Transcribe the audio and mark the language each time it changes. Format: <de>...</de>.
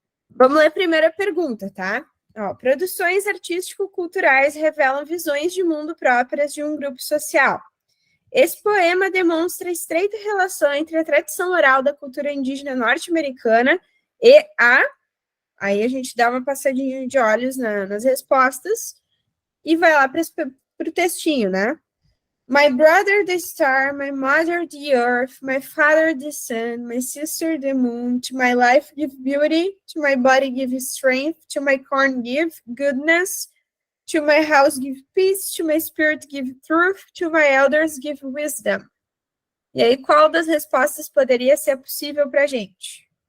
<pt>Vamos ler a primeira pergunta, tá? Ó, produções artístico-culturais revelam visões de mundo próprias de um grupo social. Esse poema demonstra estreita relação entre a tradição oral da cultura indígena norte-americana e a... Aí a gente dá uma passadinha de olhos nas respostas e vai lá para o textinho, né?</pt> <en>My brother the star, my mother the earth, my father the sun, my sister the moon, to my life give beauty, to my body give strength, to my corn give goodness, to my house give peace, to my spirit give truth, to my elders give wisdom.</en> <pt>E aí, qual das respostas poderia ser possível para a gente?</pt>